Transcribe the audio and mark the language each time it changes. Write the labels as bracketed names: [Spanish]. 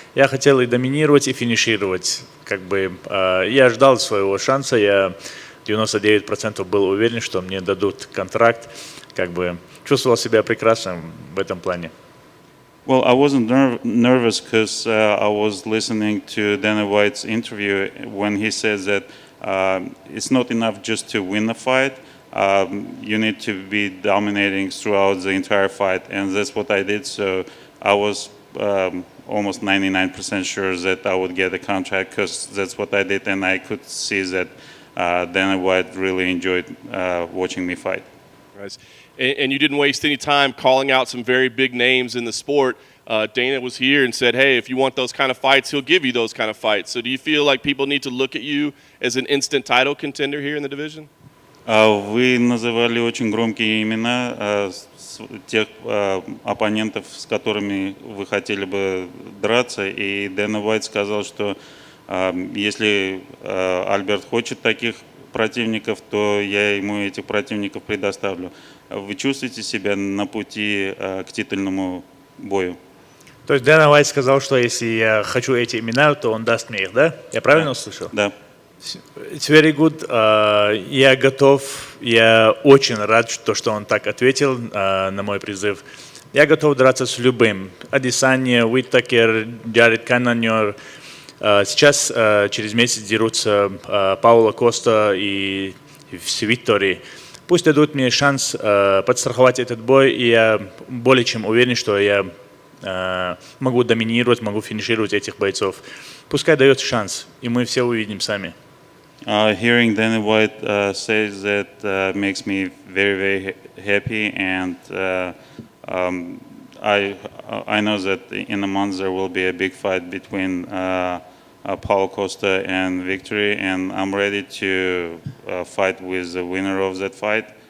[Russian] Я хотел и доминировать, и финишировать. Как бы я ждал своего шанса, я 99% был уверен, что мне дадут контракт, как бы чувствовал себя прекрасно в этом плане. [English] Well, I wasn't nervous because I was listening to Dana White's interview when he says that it's not enough just to win the fight. You need to be dominating throughout the entire fight, and that's what I did. So I was almost 99% sure that I would get a contract because that's what I did, and I could see that Dana White really enjoyed watching me fight. Right. And you didn't waste any time calling out some very big names in the sport. Dana was here and said, hey, if you want those kind of fights, he'll give you those kind of fights. So do you feel like people need to look at you as an instant title contender here in the division? [Russian] Вы называли очень громкие имена тех оппонентов, с которыми вы хотели бы драться. И Дэна Уайт сказал, что если Альберт хочет таких противников, то я ему этих противников предоставлю. Вы чувствуете себя на пути к титульному бою? То есть Дэна Уайт сказал, что если я хочу эти имена, то он даст мне их, да? Я правильно услышал? Да. [English] It's very good. [Russian] Я готов, я очень рад, что он так ответил на мой призыв. Я готов драться с любым. Адесанья, Уиттакер, Джаред Каннанер. Сейчас через месяц дерутся Пауло Коста и Виттори. Пусть дадут мне шанс подстраховать этот бой, и я более чем уверен, что я могу доминировать, могу финишировать этих бойцов. пускай дает шанс, и мы все увидим сами. [English] Hearing Danny White says that makes me very, very happy, and I know that in a month there will be a big fight between Paulo Costa and Victory, and I'm ready to fight with the winner of that fight.